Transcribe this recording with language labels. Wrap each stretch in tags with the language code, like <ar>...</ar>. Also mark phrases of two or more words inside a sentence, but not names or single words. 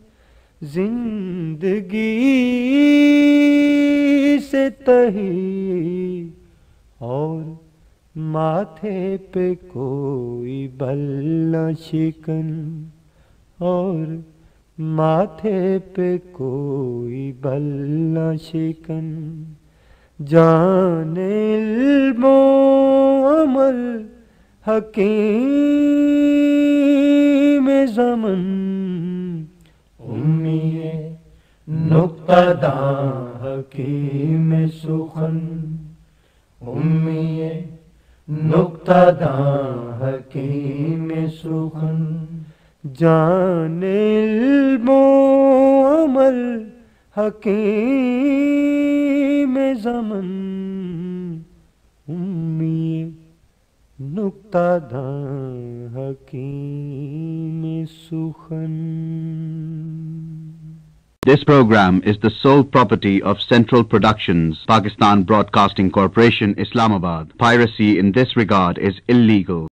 <ur>زندگی سے تہی، اور ماتھے پہ کوئی بل نہ شکن، اور ماتھے پہ کوئی بل نہ شکن، جان علم و عمل حکیم زمن، امی نکتہ داں حکیم سخن، امی نکتہ داں حکیم سخن، جان علم و عمل حکیم زمن، امی نکتہ داں حکیم سخن۔</ur> <en>This program is the sole property of Central Productions, Pakistan Broadcasting Corporation, Islamabad. Piracy in this regard is illegal.</en>